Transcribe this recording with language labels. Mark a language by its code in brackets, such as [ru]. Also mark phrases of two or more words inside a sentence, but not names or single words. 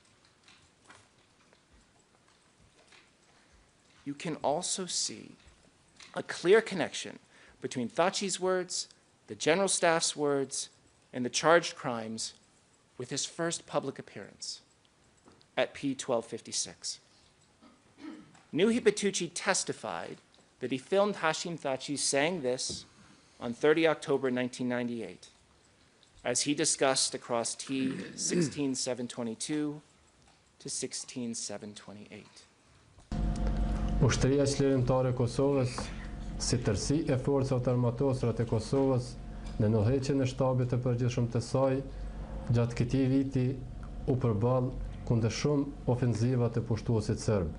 [en] You can also see a clear connection between Thaci's words, the General Staff's words, and the charged crimes with his first public appearance at P1256. Nuhi Batucci testified that he filmed Hashim Thaci saying this on 30 October 1998, as he discussed across T16722 to 16728. [sq] Ushtria qlirimtare e Kosovës, si tërësi e forcave armatosura të Kosovës në nuheqjen e shtabit të përgjithshëm të saj, gjatë këtij viti u përball kundër shumë ofenziva të pushtuesit serb.